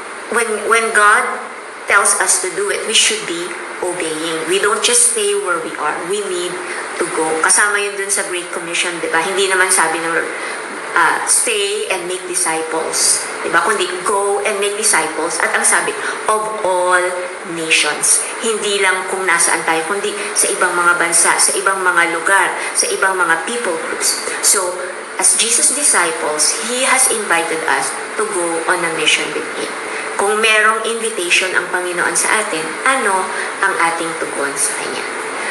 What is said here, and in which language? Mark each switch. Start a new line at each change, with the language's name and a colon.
English: When God tells us to do it, we should be obeying. We don't just stay where we are.
Filipino: We need to go. Kasama yun dun sa Great Commission, di ba? Hindi naman sabi ng stay and make disciples. Di ba?
English: Kundi go and make disciples.
Filipino: At ang sabi, of all nations. Hindi lang kung nasaan tayo, kundi sa ibang mga bansa, sa ibang mga lugar, sa ibang mga people groups.
English: So, as Jesus' disciples, He has invited us to go on a mission with Him.
Filipino: Kung merong invitation ang Panginoon sa atin, ano ang ating tugon sa Kanya?